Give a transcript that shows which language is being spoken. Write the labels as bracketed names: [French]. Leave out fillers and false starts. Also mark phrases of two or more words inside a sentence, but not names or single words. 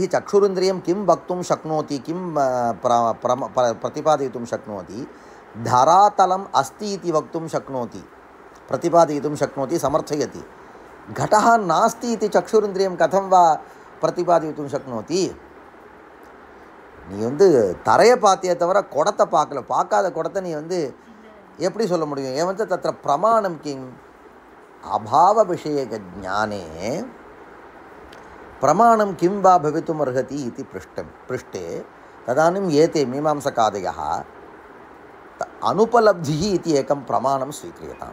[Sanskrit] चक्षुरिन्द्रियं किं वक्तुं शक्नोति किं प्रतिपादयितुं शक्नोति धरातलम् अस्ति इति वक्तुं शक्नोति प्रतिपादयितुं शक्नोति समर्थयति घटः नास्ति इति चक्षुरिन्द्रियं कथं वा प्रतिपादयितुं शक्नोति [Tamil] நீ தரையை பார்த்தியே தவிர குடத்தை பார்க்காத குடத்தை நீ எப்படி சொல்ல முடியும் [Sanskrit] एवञ्च तत्र प्रमाणं किम् अभावविषयकज्ञाने प्रमाणं किं वा भवितुमर्हति इति पृष्टे तदानीम् एते मीमांसकादयः अनुपलब्धिः इति एकं प्रमाणं स्वीक्रियताम्।